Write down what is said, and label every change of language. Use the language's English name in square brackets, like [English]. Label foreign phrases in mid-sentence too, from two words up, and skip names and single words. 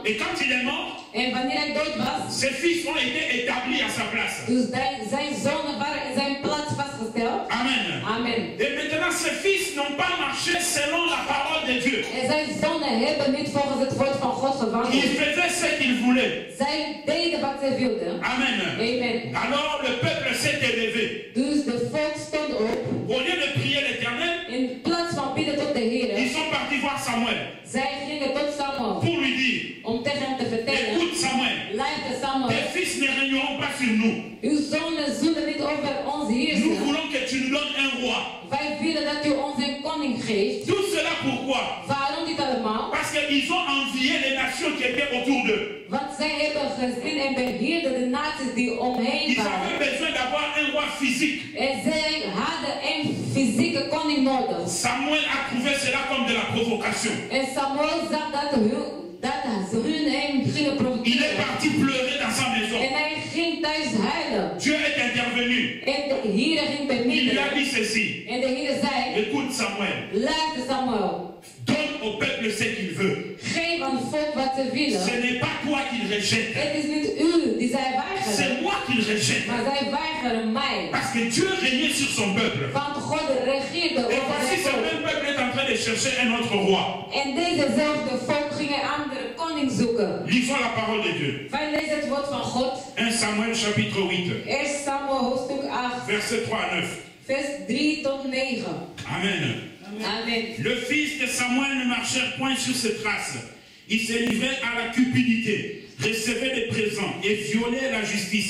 [French] Et quand il est mort, [Dutch] En wanneer hij dood was, [French] ses fils ont été établis à sa place. [Dutch] dus zijn zonen waren in zijn plaats vastgesteld. [French] Amen. [Dutch] Amen. [French] Et maintenant, ses fils n'ont pas marché selon la parole de Dieu. [Dutch] En zijn zonen hebben niet volgens het woord van God [French] Ils [Dutch] gewandeld. [French] faisaient ce qu'ils voulaient. [Dutch] Zij deden wat zij wilden. [French] Amen. [Dutch] Amen. [French] Alors le peuple s'est élevé. [Dutch] Dus de volk stond op. [French] Au lieu de prier l'Éternel, [Dutch] In plaats van bidden tot de Heer, [French] ils sont partis voir Samuel [Dutch] zij gingen tot Samuel [French] pour lui dire, [Dutch] om tegen hem te vertellen: [French] écoute Samuel, [Dutch] luister Samuel, [French] tes fils ne régneront pas sur nous. [Dutch] uw zonen zullen niet over ons [French] Nous [Dutch] heersen. [French] voulons que tu nous donnes un roi. [Dutch] Wij willen dat u ons een koning geeft. [French] Tout cela pourquoi? [Dutch] Waarom dit allemaal? [French] Parce qu'ils ont envié les nations qui étaient autour d'eux. [Dutch] Want zij hebben gezien en beheerden de naties die omheen [French] Ils [Dutch] waren. [French] avaient besoin d'avoir un roi physique. [Dutch] En zij hadden een fysieke koning nodig. [French] Samuel a trouvé cela comme de la provocation. [Dutch] En Samuel zag dat ze hun hem gingen [French] Il est [Dutch] provoceren. [French] parti pleurer dans sa maison. [Dutch] En hij ging thuis huilen. [French] Dieu est intervenu. [Dutch] En de Heer ging [French] Il lui a [Dutch] bemiddelen. [French] dit ceci. [Dutch] En de Heer zei: [French] Écoute Samuel, [Dutch] luister Samuel, [French] donne au peuple ce qu'il veut. [Dutch] geef aan het volk wat ze [French] Ce [Dutch] willen. [French] n'est pas toi qu'il rejette. [Dutch] Het is niet u die zij weigeren, [French] C'est moi qu'il rejette. [Dutch] maar zij weigeren mij. [French] Parce que Dieu régnait sur son peuple. [Dutch] Want God regeerde [French] Et [Dutch] over [French] voici [Dutch] het [French] ce [Dutch] volk. [French] même peuple est en train de chercher un autre roi. [Dutch] En dezezelfde volk ging een andere koning zoeken. [French] Lisons la parole de Dieu. [Dutch] Wij lezen het woord van God. [French] 1 Samuel chapitre 8, [Dutch] 1 Samuel hoofdstuk 8, [French] versets 3 à 9. [Dutch] vers 3 tot 9. [French] Amen. [Dutch] Amen. [French] Le fils de Samuel ne marchait point sur ses traces. Il se livrait à la cupidité, recevait des présents et violait la justice.